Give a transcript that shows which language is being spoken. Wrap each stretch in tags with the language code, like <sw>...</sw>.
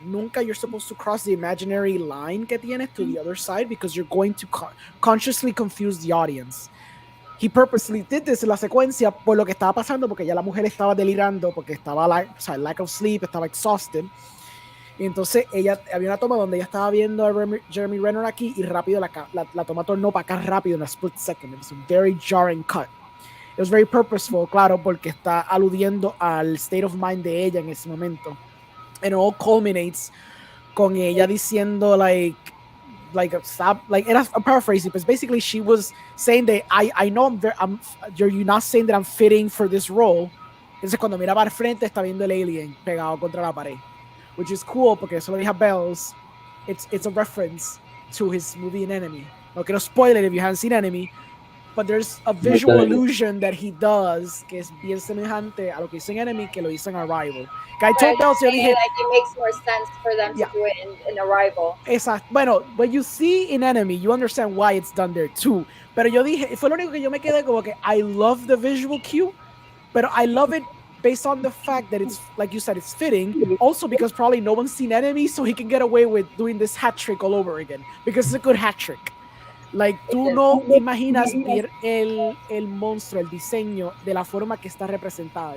<es>Nunca</es> <en>you're supposed to cross the imaginary line</en> <es>que tienes</es> <en>to the other side, because you're going to consciously confuse the audience. He purposely did this</en> <es>en la secuencia por lo que estaba pasando, porque ya la mujer estaba delirando, porque estaba</es> <en>lack of sleep,</en> <es>estaba</es> <en>exhausted.</en> <es>Y entonces había una toma donde ella estaba viendo a Jeremy Renner aquí, y rápido la toma tornó para acá rápido en a split second.</es> <en>It was a very jarring cut. It was very purposeful,</en> <es>claro, porque está aludiendo al</es> <en>state of mind</en> <es>de ella en ese momento.</es> <en>And it all culminates</en> <es>con ella diciendo</es> <en>like stop, like, and I'm paraphrasing, but basically she was saying that I know you're not saying that I'm fitting for this role.</en> <es>Entonces cuando mira para el frente está viendo el alien pegado contra la pared,</es> <en>which is cool</en> <es>porque eso lo dije a Bells.</es> <en>It's a reference to his movie in Enemy.</en> <es>No quiero</es> <en>spoil it if you haven't seen Enemy, but there's a visual illusion that he does</en> <es>que es bien semejante a lo que hizo en Enemy, que lo hizo en Arrival.</es> <en>I told Bells,</en> <es>yo dije,</es> <en>like it makes more sense for them to do it in Arrival.</en> <es>Exacto.</es> <en>Bueno, when you see in Enemy, you understand why it's done there too.</en> <es>Pero yo dije, fue lo único que yo me quedé como que</es> <en>I love the visual cue, but I love it based on the fact that it's, like you said, it's fitting. Also because probably no one's seen Enemy, so he can get away with doing this hat trick all over again, because it's a good hat trick.</en> <es>Like, tú no imaginas ver el monstruo, el diseño, de la forma que está representada.</es>